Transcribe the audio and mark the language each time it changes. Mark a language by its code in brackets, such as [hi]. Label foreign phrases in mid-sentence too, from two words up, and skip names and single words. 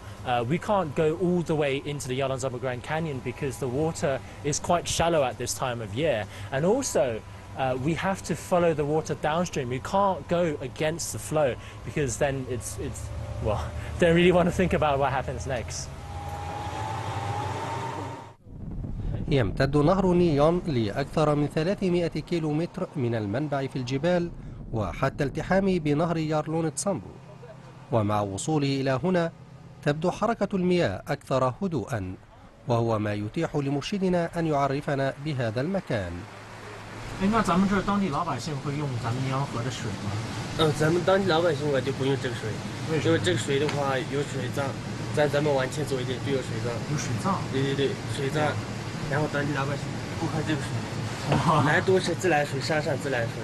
[en] We can't go all the way into the Yalongzhapa Grand Canyon because the water is quite shallow at this time of year, and also we have to follow the water downstream. We can't go against the flow because then it's well, don't really want to think about what happens next. [ar] يمتد نهر نيون لأكثر من 300 كيلومتر من المنبع في الجبال وحتى التحامه بنهر يارلون تسامبو، ومع وصوله إلى هنا تبدو حركة المياه أكثر هدوءا، وهو ما يتيح لمرشدنا أن يعرفنا بهذا المكان. [zh] 那咱们这儿当地老百姓会用咱们尼洋河的水吗？咱们当地老百姓就不用这个水，因为这个水的话有水葬，咱们往前走一点就有水葬。有水葬？对，水葬。然后当地老百姓不喝这个水，来都是自来水，山上自来水。